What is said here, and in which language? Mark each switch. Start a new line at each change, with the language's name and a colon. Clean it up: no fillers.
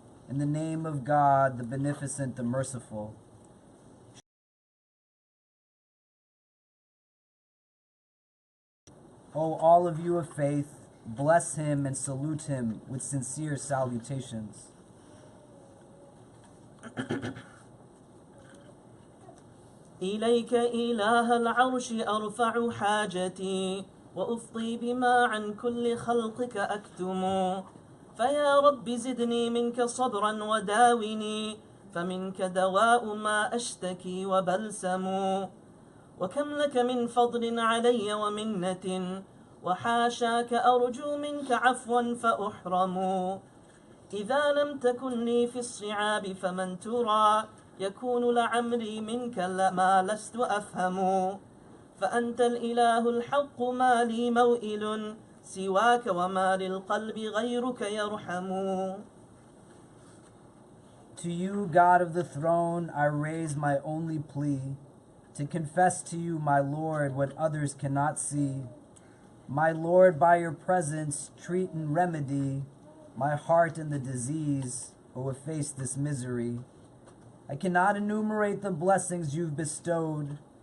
English: In the name of God, the Beneficent, the Merciful. O all of you of faith, bless him and salute him with sincere salutations.
Arabic: إليك إله العرش أرفع حاجتي وأفضي بما عن كل خلقك أكتم فيا رب زدني منك صبرا وداوني فمنك دواء ما أشتكي وبلسم وكم لك من فضل علي ومنة وحاشاك أرجو منك عفوا فأحرم إذا لم تكن لي في الصعاب فمن ترى يكون لعمري منك ما لست أفهم فأنت الإله الحق ما لي موئل سواك وما للقلب غيرك يرحم.
English: To you, God of the throne, I raise my only plea, to confess to you, my Lord, what others cannot see. My Lord, by your presence, treat and remedy my heart and the disease, or efface this misery. I cannot enumerate the blessings you've bestowed,